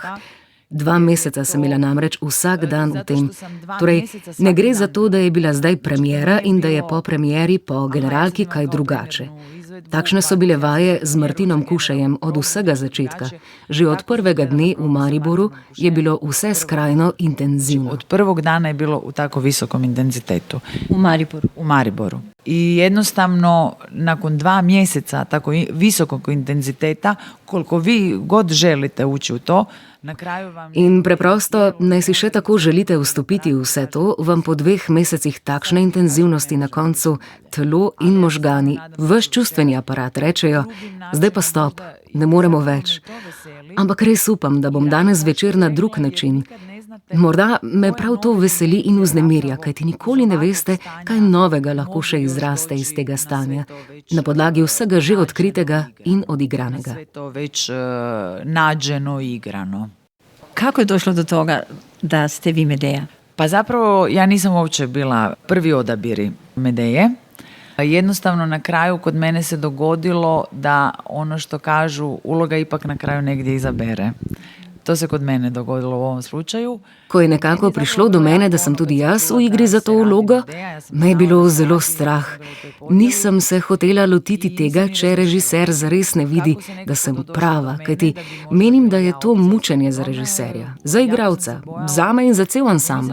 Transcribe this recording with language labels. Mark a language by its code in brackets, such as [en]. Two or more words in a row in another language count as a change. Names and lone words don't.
[sl] 2 meseca sem bila namreč vsak dan v tem. Torej, ne gre za to, da je bila zdaj premiera in da je po premieri po generalki kaj drugače. Takšne so bile vaje z Martinom Kušejem od vsega začetka. Že od prvega dne v Mariboru je bilo vse skrajno intenzivno. [hr] Od prvog dana je bilo u tako visokom intenzitetu. U Mariboru. U Mariboru. I jednostavno, nakon 2 mjeseca tako visokog intenziteta, koliko vi god želite ući u to, na kraju vam... [sl] In preprosto, naj si še tako želite vstopiti v vse to, vam po 2 mesecih takšne intenzivnosti na koncu telo in možgani, vaš čustveni aparat rečejo, zdaj pa stop, ne moremo več. Ampak res upam, da bom danes večer na drug način. Morda me prav to veseli in vznemirja, kajti nikoli ne veste, kaj novega lahko še izraste iz tega stanja, na podlagi vsega že odkritega in odigranega. [hr] Sve to već nađeno i igrano. Kako je došlo do toga da ste vi Medeja? Pa zapravo ja nisam uopće bila prvi odabiri Medeje. Jednostavno na kraju kod mene se dogodilo da ono što kažu uloga ipak na kraju negdje izabere. To se kod mene dogodilo u ovom slučaju. [sl] Ko je nekako prišlo do mene, da sem tudi jaz v igri za to vlogo, me je bilo zelo strah. Nisem se hotela lotiti tega, če režiser zares ne vidi, da sem prava, kajti menim, da je to mučenje za režiserja, za igralca, zame in za cel ansambl.